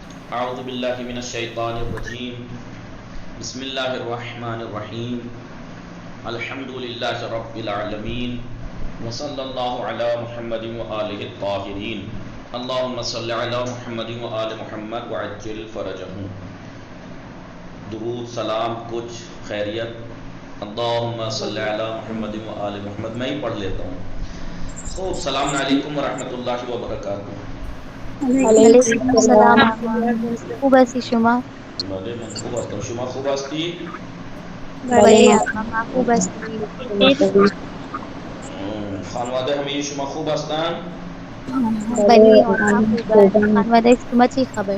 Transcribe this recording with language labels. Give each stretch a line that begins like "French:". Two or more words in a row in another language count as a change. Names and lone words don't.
Arabic: اعوذ باللہ من الشیطان الرجیم بسم اللہ الرحمن الرحیم الحمد للہ رب العالمین وصلی اللہ علی محمد وآلہ الطاہرین اللہم صلی علی محمد وآل محمد وعجل فرجہم.
Urdu: درود سلام کچھ خیریت.
Arabic: اللہم صلی علی محمد وآل محمد.
Urdu: میں ہی پڑھ لیتا ہوں.
Arabic: خوب السلام علیکم ورحمۃ اللہ وبرکاتہ. علیکم السلام.
Persian: خوب هستی شما؟ بله من خوب هستم. شما خوب هستی؟ بله ما خوب هستی. خانواده همه شما خوب هستن؟ بله آنها خوبند. خانواده شما چی خبر؟